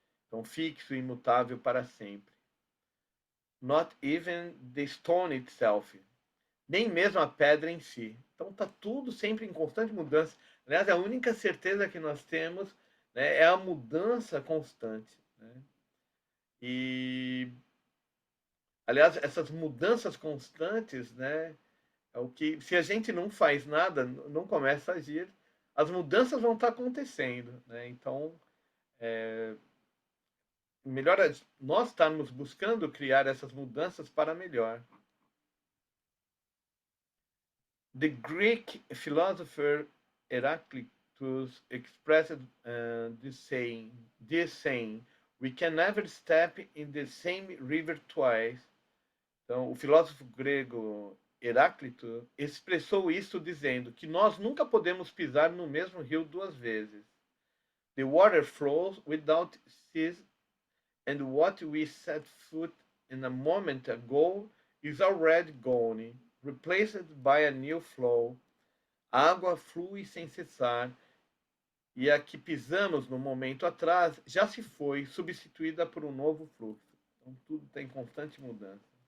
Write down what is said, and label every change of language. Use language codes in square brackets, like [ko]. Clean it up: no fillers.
[pt] Então, fixo e imutável para sempre. [en] Not even the stone itself. [pt] Nem mesmo a pedra em si. Então, está tudo sempre em constante mudança. Aliás, a única certeza que nós temos, né, é a mudança constante, né? E, aliás, essas mudanças constantes, né, é o que, se a gente não faz nada, não começa a agir, as mudanças vão estar acontecendo, né? Então, melhor é nós estarmos buscando criar essas mudanças para melhor. [en] The Greek philosopher Heraclitus expressed this saying, we can never step in the same river twice. [pt] Então, o filósofo grego Heráclito expressou isso dizendo que nós nunca podemos pisar no mesmo rio duas vezes. [en] The water flows without cease, and what we set foot in a moment ago is already gone, replaced by a new flow. [pt] A água flui sem cessar, e a que pisamos no momento atrás já se foi, substituída por um novo fluxo. Então, tudo está em constante mudança.